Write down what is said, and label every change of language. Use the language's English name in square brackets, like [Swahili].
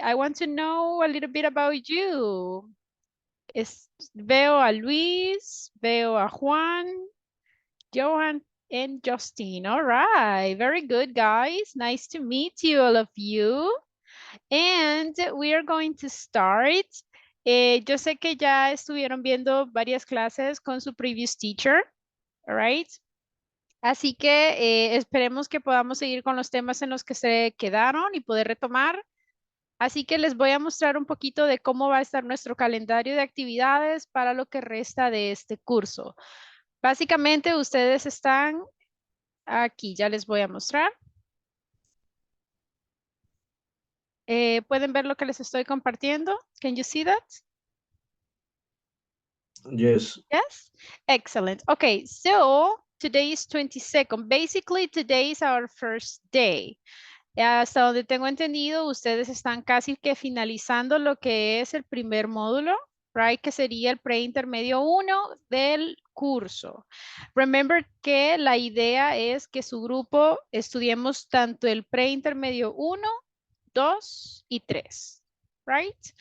[English] I want to know a little bit about you. [Spanish] Veo a Luis, veo a Juan, [English] Johan, and Justine. All right, very good, guys. Nice to meet you, all of you. And we are going to start. [Spanish] Yo sé que ya estuvieron viendo varias clases con su [English] previous teacher, all right? [Spanish] Así que esperemos que podamos seguir con los temas en los que se quedaron y poder retomar. Así que les voy a mostrar un poquito de cómo va a estar nuestro calendario de actividades para lo que resta de este curso. Básicamente ustedes están aquí, ya les voy a mostrar. ¿Pueden ver lo que les estoy compartiendo? [English] Can you see that? Yes. Yes? Excellent. Okay, so today is 22nd. Basically, today is our first day. [Spanish] Hasta donde tengo entendido, ustedes están casi que finalizando lo que es el primer módulo, [English] right? [Spanish] Que sería el preintermedio 1 del curso. [English] Remember [Spanish] que la idea es que su grupo estudiemos tanto el preintermedio 1, 2 y 3, [English] right?